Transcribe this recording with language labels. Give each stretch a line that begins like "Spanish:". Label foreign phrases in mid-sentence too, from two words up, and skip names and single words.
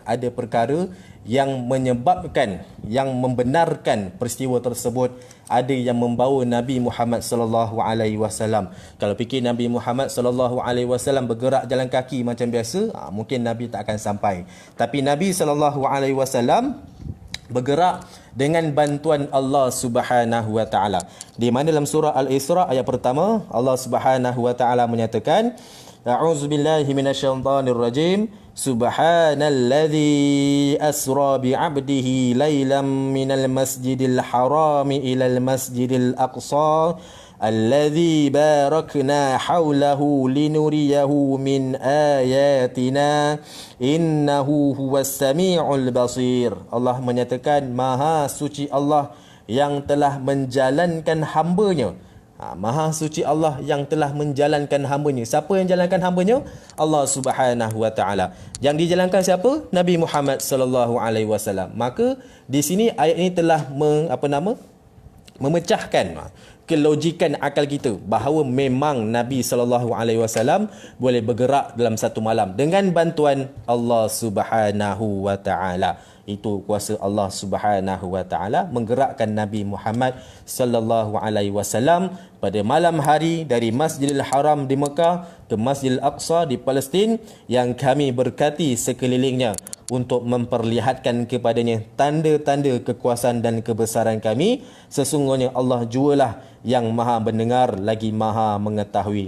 Malay: Ada perkara yang menyebabkan, yang membenarkan peristiwa tersebut. Ada yang membawa Nabi Muhammad
Arabic: صلى الله عليه وسلم.
Malay: Kalau fikir Nabi Muhammad
Arabic: صلى الله عليه وسلم
Malay: bergerak jalan kaki macam biasa, mungkin Nabi tak akan sampai. Tapi Nabi
Arabic: صلى الله عليه وسلم
Malay: bergerak dengan bantuan
Arabic: الله سبحانه وتعالى.
Malay: Di mana dalam surah Al-Isra ayat pertama
Arabic: الله سبحانه وتعالى
Malay: menyatakan,
Arabic: أعوذ بالله من الشيطان الرجيم. سبحان الذي أسرى بعبده ليلا من المسجد الحرام إلى المسجد الأقصى الذي باركنا حوله لنريه من آياتنا إنه هو السميع البصير.
Malay: Allah menyatakan maha suci Allah yang telah menjalankan hamba-Nya. Maha suci Allah yang telah menjalankan hamba-Nya. Siapa yang jalankan hamba-Nya?
Arabic: الله سبحانه وتعالى.
Malay: Yang dijalankan siapa? Nabi Muhammad
Arabic: صلى الله عليه وسلم.
Malay: Maka di sini ayat ini telah memecahkan kelogikan akal kita bahawa memang Nabi
Arabic: صلى الله عليه وسلم
Malay: boleh bergerak dalam satu malam dengan bantuan
Arabic: الله سبحانه وتعالى.
Malay: Itu kuasa
Arabic: الله سبحانه وتعالى
Malay: menggerakkan Nabi Muhammad
Arabic: صلى الله عليه وسلم
Malay: pada malam hari dari Masjidil Haram di Mekah ke Masjidil Aqsa di Palestin yang kami berkati sekelilingnya untuk memperlihatkan kepadanya tanda-tanda kekuasaan dan kebesaran kami. Sesungguhnya Allah jualah yang maha mendengar lagi maha mengetahui.